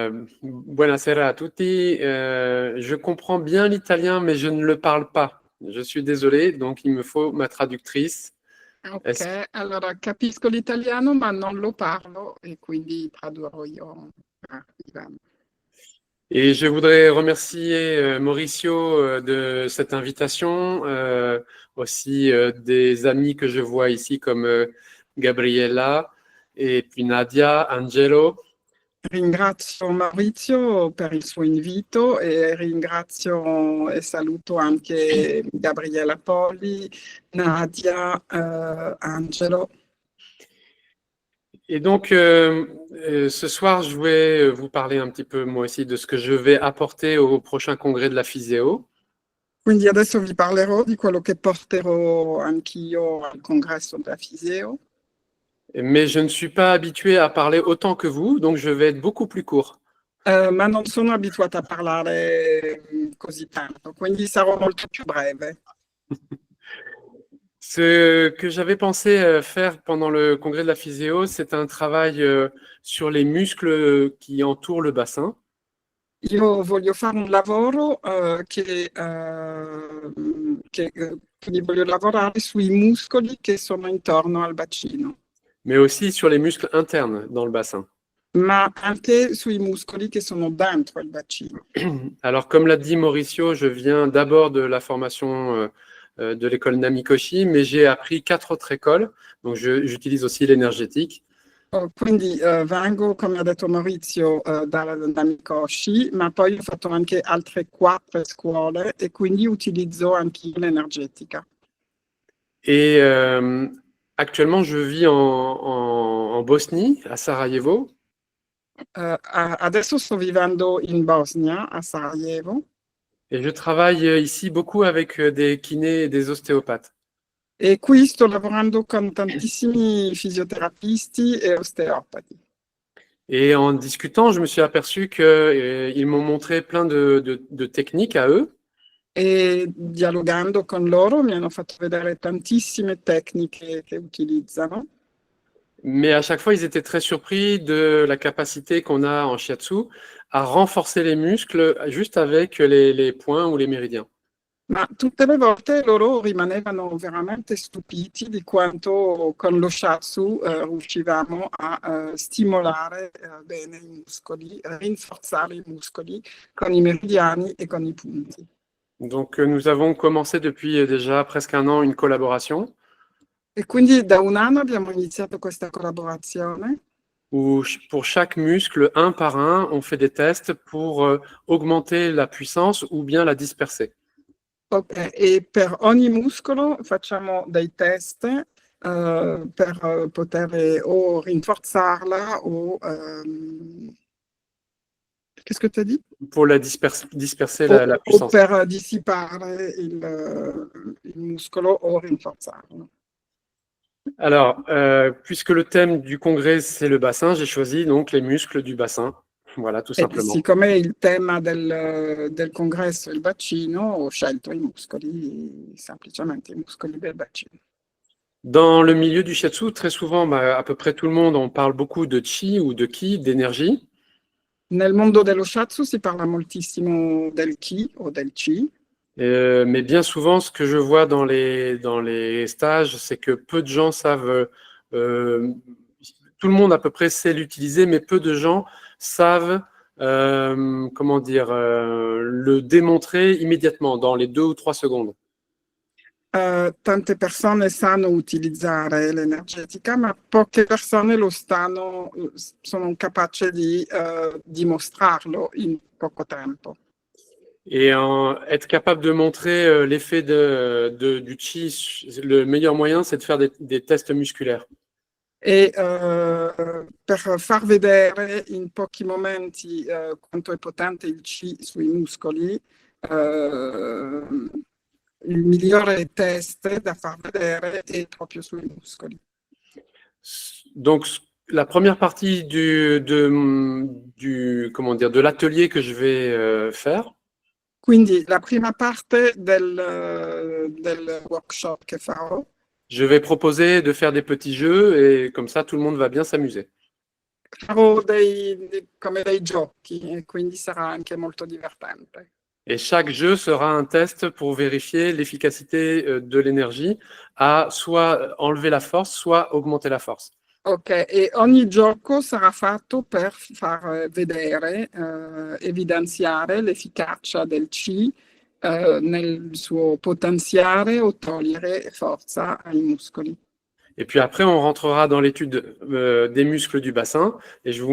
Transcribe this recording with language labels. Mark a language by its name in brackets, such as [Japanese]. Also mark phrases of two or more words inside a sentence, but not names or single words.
[Italian] Buonasera a tutti. [French] Je comprends bien l'italien, mais je ne le parle pas. Je suis désolé, donc il me faut ma traductrice. [Italian] Ok, allora capisco l'italiano ma non lo parlo e quindi tradurrò io a Ivano. [French] Et je voudrais remercier Mauricio de cette invitation, aussi des amis que je vois ici comme Gabriella et puis Nadia, Angelo. [Italian] Ringrazio Maurizio per il suo invito e ringrazio e saluto anche Gabriella Polli, Nadia, Angelo. [French] Et donc, ce soir, je vais vous parler un petit peu, moi aussi, de ce que je vais apporter au prochain congrès de la Physio. [Italian] Quindi adesso vi parlerò di quello che porterò anch'io al congresso della Fiseo. [French] Mais je ne suis pas habitué à parler autant que vous, donc je vais être beaucoup plus court. [Italian] Ma non sono abituata a parlare così tanto, quindi sarò molto più breve. [French] Ce que j'avais pensé faire pendant le congrès de la physio, c'est un travail sur les muscles qui entourent le bassin. [Italian] Io voglio fare un lavoro quindi voglio lavorare sui muscoli che sono intorno al bacino, [French] Mais aussi sur les muscles internes dans le bassin. [Italian] ma anche sui muscoli che sono dentro il bacino. [French] Alors, comme l'a dit Mauricio, je viens d'abord de la formation de l'école Namikoshi, mais j'ai appris 4 autres écoles, donc j'utilise aussi l'énergétique. [Italian] Quindi vengo, come ha detto Maurizio, da Mikoshi, ma poi ho fatto anche altre 4 scuole e quindi utilizzo anche l'energetica. [French] Et actuellement, je vis en Bosnie, à Sarajevo. [Italian] Adesso sto vivendo in Bosnia, a Sarajevo, [French] Et je travaille ici beaucoup avec des kinés et des ostéopathes. [Italian] e qui sto lavorando con tantissimi fisioterapisti e osteopati. [French] Et en discutant, je me suis aperçu qu'ils m'ont montré plein de techniques à eux. [Italian] E dialogando con loro mi hanno fatto vedere tantissime tecniche che utilizzano. [French] Mais à chaque fois, ils étaient très surpris de la capacité qu'on a en shiatsu à renforcer les muscles juste avec les points ou les méridiens. [Italian] Ma tutte le volte loro rimanevano veramente stupiti di quanto con lo shiatsu riuscivamo a stimolare bene i muscoli, rinforzare i muscoli con i meridiani e con i punti. [French] Donc, nous avons commencé depuis déjà presque un an une collaboration [Italian] E quindi da un anno abbiamo iniziato questa collaborazione [French] où pour chaque muscle, un par un, on fait des tests pour augmenter la puissance ou bien la disperser. [Italian] e per ogni muscolo facciamo dei test per poter o rinforzarla o [French] qu'est-ce que tu as dit? Pour la disperser la [Italian] O [French] puissance. [Italian] per dissipare il muscolo o rinforzarlo. [French] Alors, puisque le thème du congrès, c'est le bassin, j'ai choisi donc les muscles du bassin. Voilà, tout [Italian] E [French] simplement. [Italian] siccome il tema del congresso è il bacino, ho scelto i muscoli, semplicemente i muscoli del bacino. [French] Dans le milieu du shiatsu, très souvent, à peu près tout le monde, on parle beaucoup de chi ou de ki, d'énergie. [Italian] Nel mondo dello shiatsu si parla moltissimo del ki o del chi, [French] Mais bien souvent, ce que je vois dans les stages, c'est que peu de gens savent, tout le monde à peu près sait l'utiliser, mais peu de gens savent, comment dire, le démontrer immédiatement, dans les 2 ou 3 secondes. [Italian] tante persone sanno utilizzare l'energetica, ma poche persone sono capaci di dimostrarlo in poco tempo. [French] Et être capable de montrer l'effet du chi, le meilleur moyen, c'est de faire des tests musculaires. [Italian] E per far vedere in pochi momenti quanto è potente il chi sui muscoli, il migliore test da far vedere è proprio sui muscoli. [French] Donc, la première partie comment dire, de l'atelier que je vais faire, [Italian] Quindi la prima parte del workshop che farò, [French] je vais proposer de faire des petits jeux et comme ça, tout le monde va bien s'amuser. [Italian] farò come dei giochi e quindi sarà anche molto divertente. [French] Et chaque jeu sera un test pour vérifier l'efficacité de l'énergie à soit enlever la force, soit augmenter la force. [Italian] Ok, e ogni gioco sarà fatto per far vedere, evidenziare l'efficacia del Qi nel suo potenziare o togliere forza ai muscoli. [French] Et puis après, on rentrera dans l'étude des muscles du bassin et je vous